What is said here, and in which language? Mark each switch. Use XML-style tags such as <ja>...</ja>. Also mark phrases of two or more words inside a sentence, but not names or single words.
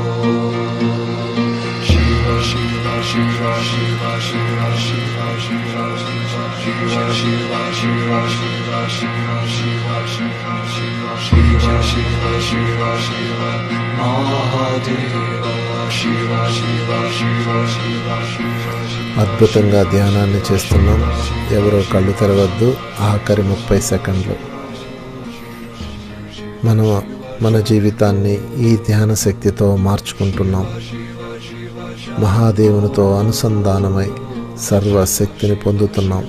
<sa>Shiva Shiva Shiva Shiva Shiva Shiva Shiva Shiva Shiva Shiva Shiva Shiva Shiva Shiva Shiva Shiva Shiva Shiva Mahadeva Shiva Shiva Shiva Shiva Shiva.</sa> <te>అద్భుతంగా ధ్యానాన్ని చేస్తున్నాం. ఎవరో కళ్ళు తెరవద్దు. ఆఖరి 30 సెకండ్లు. మనం మన జీవితాన్ని ఈ ధ్యాన శక్తితో మార్చుకుంటున్నాం. మహాదేవునితో అనుసంధానమై సర్వశక్తిని పొందుతున్నాం.</te>